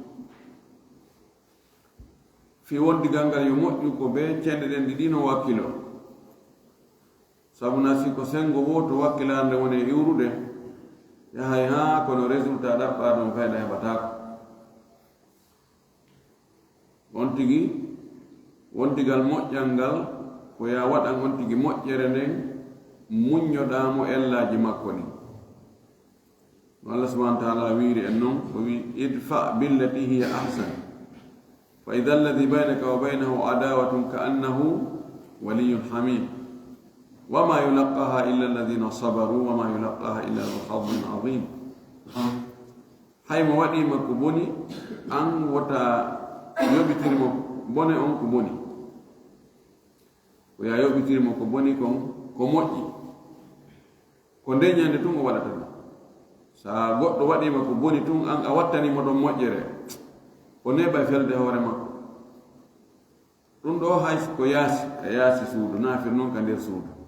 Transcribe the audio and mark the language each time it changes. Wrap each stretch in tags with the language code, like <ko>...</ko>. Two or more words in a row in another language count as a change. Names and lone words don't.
<ff>fi wondigal ngal yo moƴƴu ko be cende ɗen ɗiɗi no wakkilo sabu na si ko sengo woto wakkilande woni e iwrude yahay ha kono résultat ɗaɓɓa ɗon fayda heɓatako on tigi wondigal moƴƴal ngal ko ya waɗan on tigi moƴƴere nden muññoɗamo ellaji makko ni</ff> <ar>الله سبحانه وتعالى</ar> <ff>wiiri en noon o wi</ff> <ar>ادفع بالتي هي أحسن فإذا الذي بينك و بينه عداوة كأنه ولي حميم وما يلقاها إلا الذين صبروا وما يلقاها إلا ذو حظ عظيم</ar> <ff>haymo waɗima ko boni an wota yoɓitirmo bone on ko boni ko ya yoɓitirmo ko boni kon ko moƴƴi ko ndeñande tun o waɗata ɗum sa goɗɗo waɗima ko boni tun an a wattanimo ɗon moƴƴere o neɓa felde hoore makko ɗum ɗo hay ko yaasi a yaasi suudu nafir noon ka nder suudu</ff>